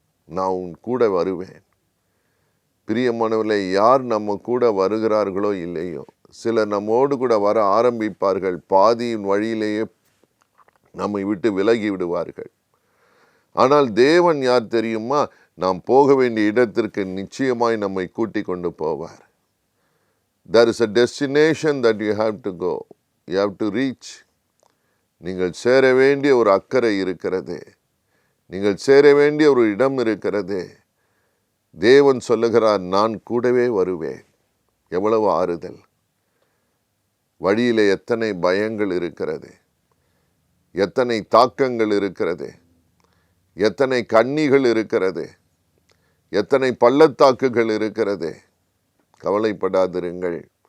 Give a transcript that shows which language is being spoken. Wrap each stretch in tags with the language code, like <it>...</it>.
<ta>நான் உன் கூட வருவேன். பிரியமானவர்களே, யார் நம்ம கூட வருகிறார்களோ இல்லையோ, சிலர் நம்மோடு கூட வர ஆரம்பிப்பார்கள், பாதியின் வழியிலேயே நம்மை விட்டு விலகி விடுவார்கள். ஆனால் தேவன் யார் தெரியுமா? நாம் போக வேண்டிய இடத்திற்கு நிச்சயமாய் நம்மை கூட்டிக் கொண்டு போவார்.</ta> <en>There is a destination that you have to go. You have to reach.</en> <ta>நீங்கள் சேர வேண்டிய ஒரு அக்கறை இருக்கிறது. நீங்கள் சேர வேண்டிய ஒரு இடம் இருக்கிறது. தேவன் சொல்லுகிறார், நான் கூடவே வருவேன். எவ்வளவு ஆறுதல்! வழியிலே எத்தனை பயங்கள் இருக்கிறது, எத்தனை தாக்கங்கள் இருக்கிறது, எத்தனை கண்ணிகள் இருக்கிறது, எத்தனை பள்ளத்தாக்குகள் இருக்கிறது. கவலைப்படாதிருங்கள்.</ta>